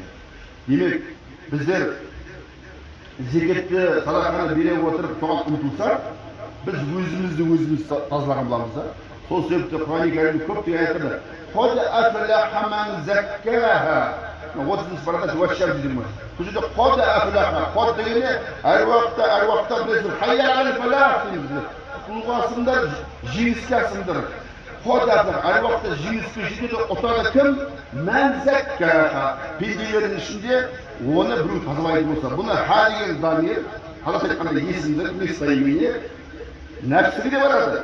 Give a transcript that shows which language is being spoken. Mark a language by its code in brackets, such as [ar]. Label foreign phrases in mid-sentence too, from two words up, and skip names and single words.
[kk] Демек, біздер зекетті садақаны бере отырып соған ұмтылсақ, біз өзіміз тазалаған боламыз да. Сол себепті Құран-ы Кәрімде көптеген аяттарда [ar] «قد أفلح من زكاها». [kk] 30-шы парада уәшшар дейміз. Бұл жерде [ar] «قد أفلح». [kk] Қод дегенде әр уақытта білесіздер, [ar] «حي الفلاح» дейміз. [kk] Құлғасыңдар, жеңіске асыңдар. [ar] قد أفلح. [kk] Әр уақытта жеңіске жетеді, ұтады кім? [ar] من زكاها. [kk] Пенделердің ішінде оны біреу тазалайтын болса. Бұны ха деген дамир, қазақша айтқанда есімдер, несбаймене, нәпсіге де барады.